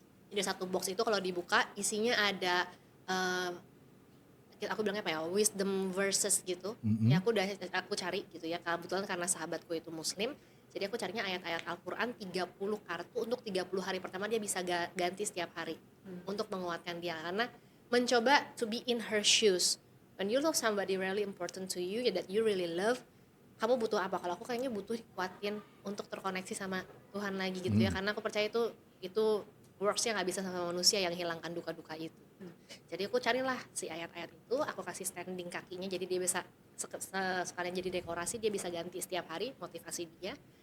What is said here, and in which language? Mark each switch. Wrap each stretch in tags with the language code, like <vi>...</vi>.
<id>Jadi satu box itu kalau dibuka isinya ada aku bilangnya apa ya,</id> <en>wisdom verses</en> <id>gitu. Ya aku cari gitu ya. Kebetulan karena sahabatku itu muslim, jadi aku carinya ayat-ayat Al-Quran 30 kartu untuk 30 hari pertama dia bisa ganti setiap hari untuk menguatkan dia, karena mencoba</id> <en>to be in her shoes. When you love somebody really important to you, that you really love,</en> <id>kamu butuh apa? Kalau aku kayaknya butuh dikuatin untuk terkoneksi sama Tuhan lagi gitu ya, karena aku percaya itu works-nya nggak bisa sama manusia yang hilangkan duka-duka itu. Jadi aku carilah si ayat-ayat itu, aku kasih standing kakinya, jadi dia bisa sekalian jadi dekorasi, dia bisa ganti setiap hari, motivasi dia.</id>